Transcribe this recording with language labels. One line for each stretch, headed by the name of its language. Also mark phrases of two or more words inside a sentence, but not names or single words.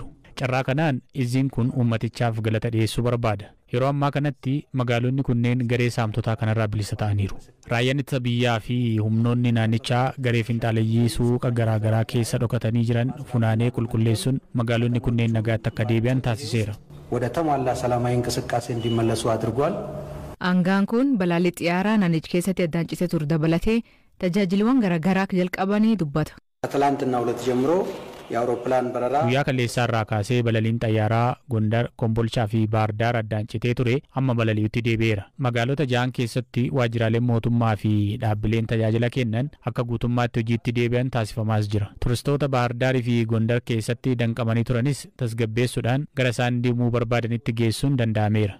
Oromo: Carraa kanaan izziin kun uummatichaaf galata dhiyeessuu barbaada. Yeroo ammaa kanatti magaalonni kunneen garee saamtotaa kanarraa bilisa ta'aniiru. Raayyaan ittisa biyyaa fi humnoonni naannichaa garee finxaaleyyii suuqa garaagaraa keessa dhokatanii jiran funaanee qulqulleessuun magaalonni kunneen nagaatti akka deebi'an taasiseera.
Amharic: ወደ ተሟላ ሰላማዊ እንቅስቃሴ እንዲመለሱ አድርጓል።
Oromo: Aangaan kun balaallee xiyyaaraa naannicha keessatti addaan citee ture dabalatee tajaajilawwan garaagaraa jalqabanii dubbata.
Amharic: ከትላንትና ሁለት ጀምሮ የአውሮፕላን በረራ
Oromo: guyyaa kaleessaa irraa kaasee balaliin xayyaaraa Gondar, Kombolchaa fi Baardaar addaan citee ture amma balali'utti deebi'eera. Magaalota ja'an keessatti waajjiraaleen mootummaa fi dhaabbileen tajaajila kennan akka guutummaatti hojiitti deebi'an taasifamaas jira. Turistoota Baardaarii fi Gondar keessatti danqamanii turanis tasgabbeessuudhaan gara isaan deemuu barbaadanitti geessuun danda'ameera.